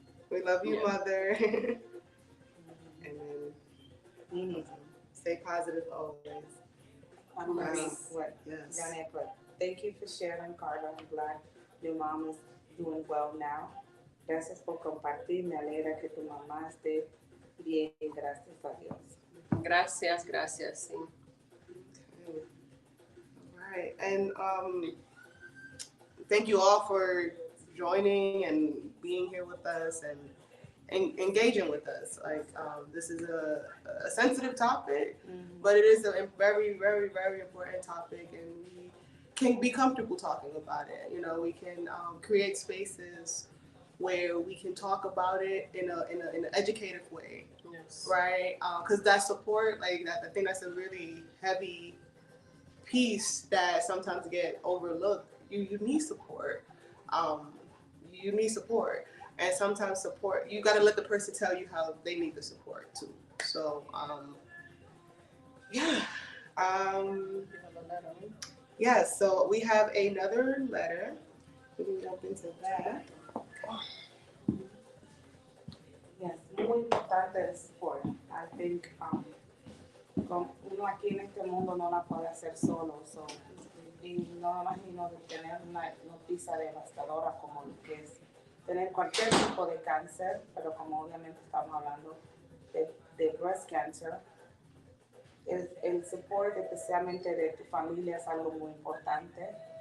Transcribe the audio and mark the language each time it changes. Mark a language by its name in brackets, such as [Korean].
[English] We love you, Mother. And then stay positive always. Yes. Janet, but thank you for sharing, Carla. I'm glad your mom is doing well now, [Spanish] Gracias por compartir. Me alegra que tu mamá esté bien. Gracias a Dios. Gracias, gracias, sí. [English] Right. And thank you all for joining and being here with us and engaging with us. Like this is a sensitive topic, but it is a very, very, very important topic, and we can be comfortable talking about it. You know, we can create spaces where we can talk about it in an educative way, Yes. right? Because that support, like that, I think that's a really heavy piece that sometimes get overlooked. You need support. Um, you need support, and sometimes support. You got to let the person tell you how they need the support too. So yeah. Yes. So we have another letter. We can jump into that. Yes, [Spanish] muy importante el support. [English] I think [Spanish] uno aquí en este mundo no la puede hacer solo. So, y no me imagino de tener una noticia devastadora como lo que es tener cualquier tipo de cáncer, pero como obviamente estamos hablando de breast cancer, el support especialmente de tu familia es algo muy importante.